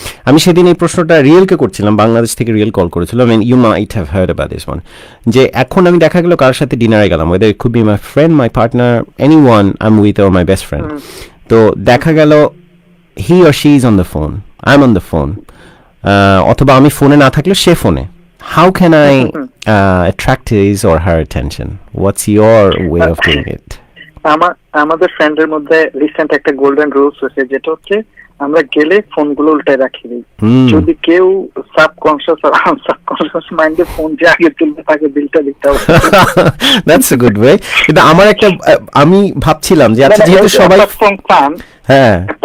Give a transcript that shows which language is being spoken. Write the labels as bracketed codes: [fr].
[bn] আমি সেদিন এই প্রশ্নটা রিয়েলকে করছিলাম, বাংলাদেশ থেকে রিয়েল কল করেছিল, [en] you might have heard about this one, [bn] যে এখন আমি দেখা গেল কার সাথে ডিনারে গেলাম, [en] whether it could be my friend, my partner, anyone I am with or my best friend, [bn] তো দেখা গেল [en] he or she is on the phone, [bn] I am on the phone, অথবা আমি ফোনে না থাকলে সে ফোনে, [en] How can I attract his or her attention? What's your way of doing it? [bn] আমাদের ফ্রেন্ডের মধ্যে রিসেন্ট একটা গোল্ডেন রুলস হয়েছে, যেটা হচ্ছে আমরা গেলে ফোনগুলো উল্টায় রাখি দিই। যদি কেউ সাবকনশিয়াস আর আনসাবকনশিয়াস মাইন্ডে ফোন যে আগে তুলবে তাকে বিলটা দিতে হবে। [en] That's a good way. [bn] কিন্তু আমার একটা, আমি ভাবছিলাম যে আচ্ছা যেহেতু সবাই হ্যাঁ